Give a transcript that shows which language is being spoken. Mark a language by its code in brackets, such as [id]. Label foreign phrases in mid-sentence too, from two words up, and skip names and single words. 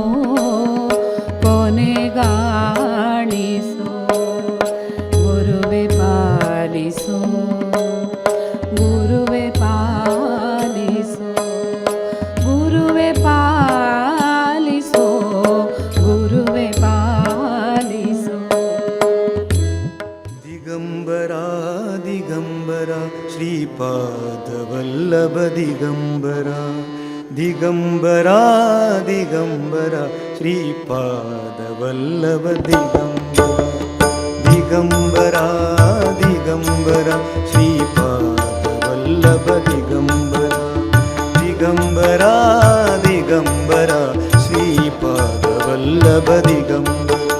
[kn] ಕೊನೆಗಾಣಿಸೋ ಗುರುವೇ ಪಾಲಿಸೋ ಗುರುವೇ ಪಾಲಿಸೋ ಗುರುವೇ ಪಾಲಿಸೋ ಗುರುವೇ ಪಾಲಿಸೋ [mr] दिगंबर दिगंबर श्रीपादवल्लभ वल्लभ दिगंबरा दिगंबरा दिगंबरा श्रीपाद वल्लभ दिगंबरा दिगंबरा दिगंबरा श्रीपाद वल्लभ दिगंबरा दिगंबरा दिगंबरा श्रीपाद वल्लभ दिगंबरा